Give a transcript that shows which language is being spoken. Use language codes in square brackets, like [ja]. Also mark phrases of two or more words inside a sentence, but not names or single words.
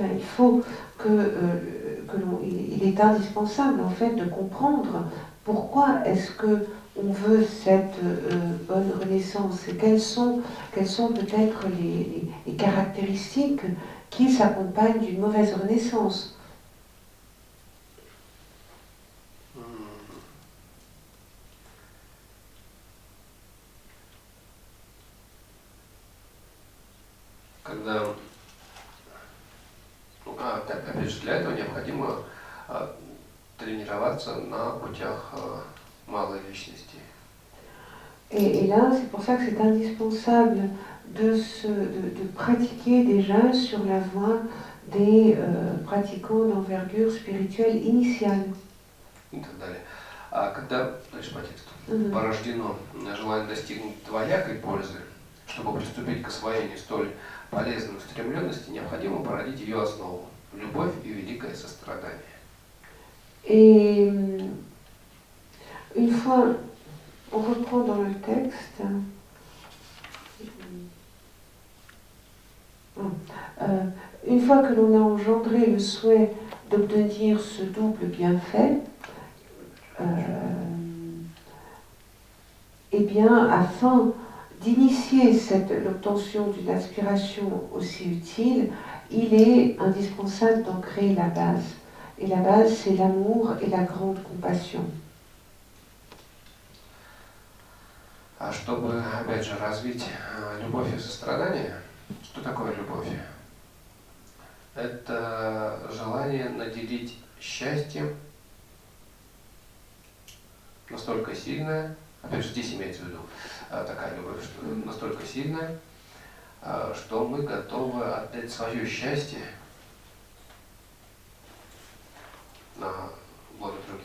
[fr] Il faut il est indispensable en fait de comprendre pourquoi est-ce que on veut cette bonne renaissance et quelles sont peut-être les caractéristiques qui s'accompagnent d'une mauvaise renaissance. [ru] Когда, опять же, для этого необходимо тренироваться на путях малой личности. [fr] Et là, c'est pour ça que c'est indispensable de pratiquer déjà sur la voie des pratiquants d'envergure spirituelle initiale. [ru] И так далее. А когда, дальше по тексту, порождено желание достигнуть двоякой пользы, чтобы приступить к освоению столь полезной устремленности, необходимо породить ее основу – любовь и великое сострадание. [fr] Et une fois, on reprend dans le texte, une fois que l'on a engendré le souhait d'obtenir ce double bienfait, eh bien, afin d'initier l'obtention d'une aspiration aussi utile, il est indispensable d'en créer la base. Et la base, c'est l'amour et la grande compassion. [ru] А чтобы, опять же, развить любовь и сострадание, что такое любовь? Это желание наделить счастьем настолько сильное, опять же, здесь имеется в виду такая любовь, что настолько сильная, что мы готовы отдать свое счастье на благо других.